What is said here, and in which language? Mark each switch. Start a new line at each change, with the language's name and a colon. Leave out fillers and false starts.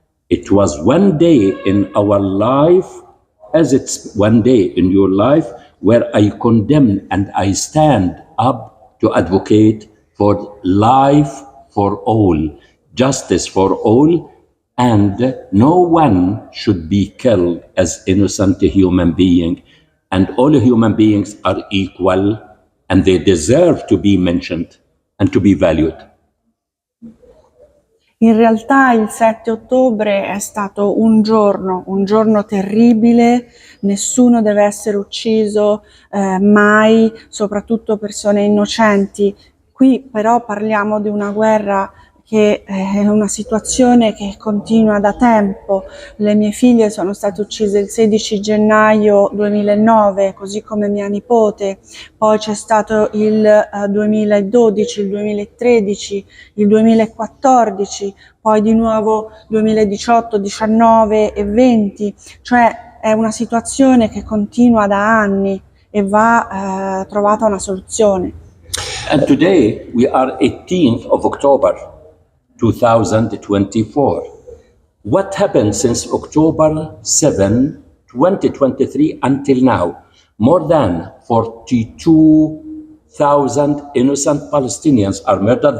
English: It was one day in our life, as it's one day in your life, where I condemn and I stand up to advocate for life for all, justice for all, and no one should be killed as innocent human being. And all human beings are equal and they deserve to be mentioned and to be valued.
Italian: In realtà il 7 ottobre è stato un giorno terribile, nessuno deve essere ucciso mai, soprattutto persone innocenti. Qui però parliamo di una guerra che è una situazione che continua da tempo. Le mie figlie sono state uccise il 16 gennaio 2009, così come mia nipote. Poi c'è stato il 2012, il 2013, il 2014, poi di nuovo 2018, 19 e 20. Cioè è una situazione che continua da anni e va trovata una soluzione.
English: And today we are 18th of October 2024. What happened since October 7, 2023 until now? More than 42,000 innocent Palestinians are murdered.